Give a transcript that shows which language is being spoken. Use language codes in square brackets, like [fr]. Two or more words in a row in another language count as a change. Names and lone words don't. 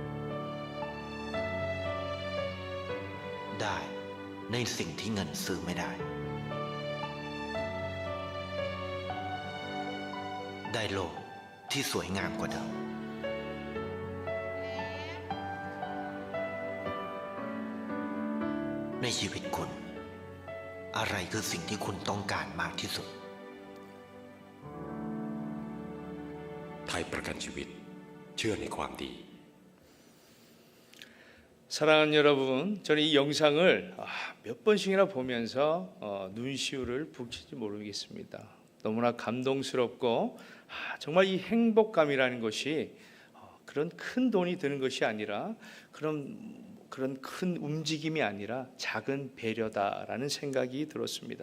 [th] ได้ในสิ่งที่เงินซื้อไม่ได้ได้โลกที่สวยงามกว่าเดิมในชีวิตคุณอะไรคือสิ่งที่คุณต้องการมากที่สุด ไทยประกันชีวิตเชื่อในความดี [ko] 사랑하는 여러분, 저는 이 영상을 몇 번씩이나 보면서 눈시울을 붉힐지 모르겠습니다. 너무나 감동스럽고 정말 이 행복감이라는 것이 그런 큰 돈이 드는 것이 아니라 그런 큰 움직임이 아니라 작은 배려다라는 생각이 들었습니다.